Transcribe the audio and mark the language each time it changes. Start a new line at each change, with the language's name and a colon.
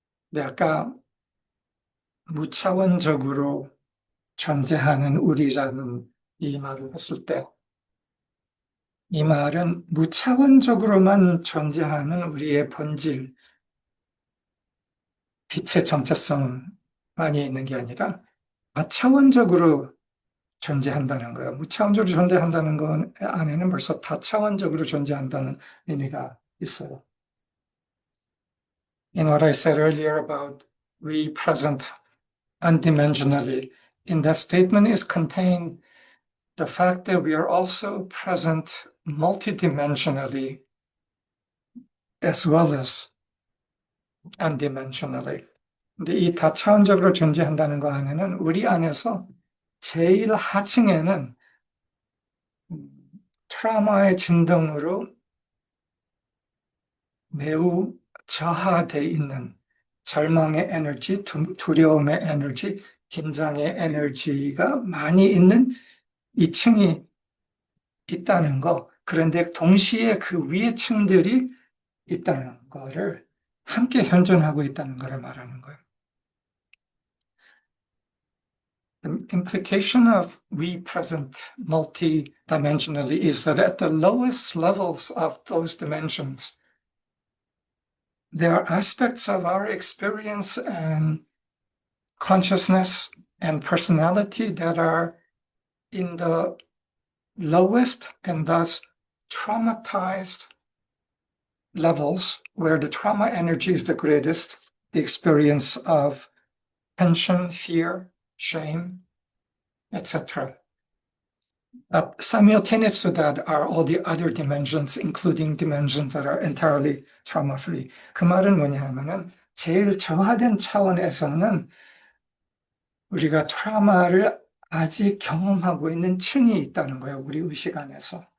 Korean: 네, 아까 무차원적으로 존재하는 우리라는 이 말을 했을 때, 이 말은 무차원적으로만 존재하는 우리의 본질, 빛의 정체성만이 있는 게 아니라 다차원적으로 존재한다는 거예요. 무차원적으로 존재한다는 것 안에는 벌써 다차원적으로 존재한다는 의미가 있어요.
English: In what I said earlier about we present undimensionally, in that statement is contained the fact that we are also present multidimensionally as well as undimensionally.
Korean: 근데 이 다차원적으로 존재한다는 거 안에는 우리 안에서 제일 하층에는 트라우마의 진동으로 매우 저하돼 있는 절망의 에너지, 두려움의 에너지, 긴장의 에너지가 많이 있는 2층이 있다는 거. 그런데 동시에 그 위의 층들이 있다는 거를 함께 현존하고 있다는 것을 말하는 거예요.
English: The implication of we present multi-dimensionally is that at the lowest levels of those dimensions, there are aspects of our experience and consciousness and personality that are in the lowest and thus traumatized levels where the trauma energy is the greatest, the experience of tension, fear, shame, etc. Simultaneous to that are all the other dimensions, including dimensions that are entirely trauma-free.
Korean: 그 말은 뭐냐 하면은 제일 저하된 차원에서는 우리가 트라우마를 아직 경험하고 있는 층이 있다는 거예요, 우리 의식 안에서.